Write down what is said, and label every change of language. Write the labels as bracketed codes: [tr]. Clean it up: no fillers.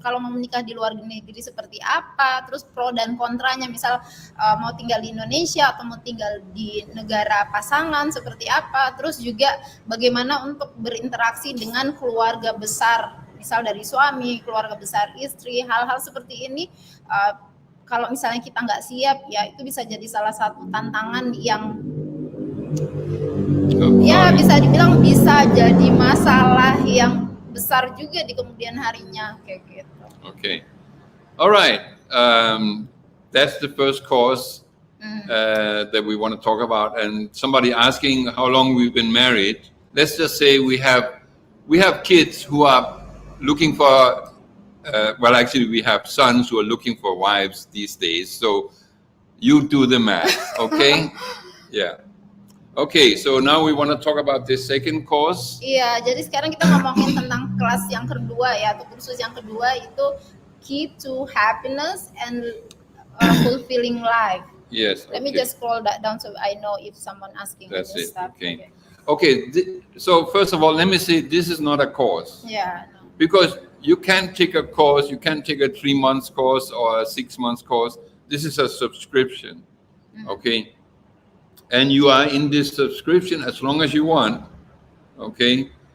[id] Kalau mau menikah di luar negeri seperti apa, terus pro dan kontranya, misal mau tinggal di Indonesia atau mau tinggal di negara pasangan seperti apa, terus juga bagaimana untuk berinteraksi dengan keluarga besar, misal dari suami, keluarga besar istri, hal-hal seperti ini. Kalau misalnya kita nggak siap ya, itu bisa jadi salah satu tantangan yang ya bisa dibilang bisa jadi masalah yang besar juga di kemudian harinya kayak gitu. [en] Okay, all right. That's the first course that we want to talk about. And somebody asking how long we've been married. Let's just say we have kids who are looking for. Well, actually, we have sons who are looking for wives these days. So you do the math, okay? Yeah. Okay, so now we want to talk about the second course. [id] Iya, jadi sekarang kita ngomongin tentang kelas yang kedua ya, atau kursus yang kedua itu Key to Happiness and Fulfilling Life. [en] Yes. Let me just scroll that down so I know if someone asking. That's it. Stuff. Okay. Okay. So first of all, let me say this is not a course. Yeah. No. Because you can't take a course, you can't take a 3 months course or a 6 months course. This is a subscription. Okay. And you are in this subscription as long as you want, okay?